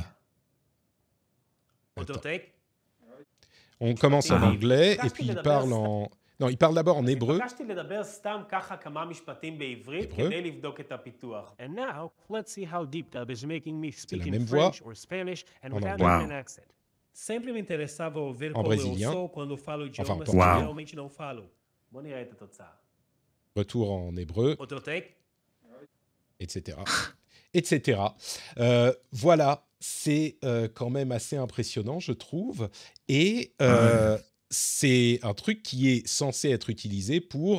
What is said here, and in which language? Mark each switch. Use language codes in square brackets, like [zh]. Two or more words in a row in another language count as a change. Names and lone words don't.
[fr] Attends. On commence en anglais et puis il parle en... Non, il parle d'abord en hébreu. C'est la même voix en anglais. [pt] Sempre me interessava ouvir [fr] En [pt] como eu [fr] brésilien. [pt] sou quando falo idiomas que Wow. realmente não falo. [fr] Retour en hébreu, [pt] Outro take? [fr] etc. etc. Voilà, c'est quand même assez impressionnant, je trouve. Et c'est un truc qui est censé être utilisé pour...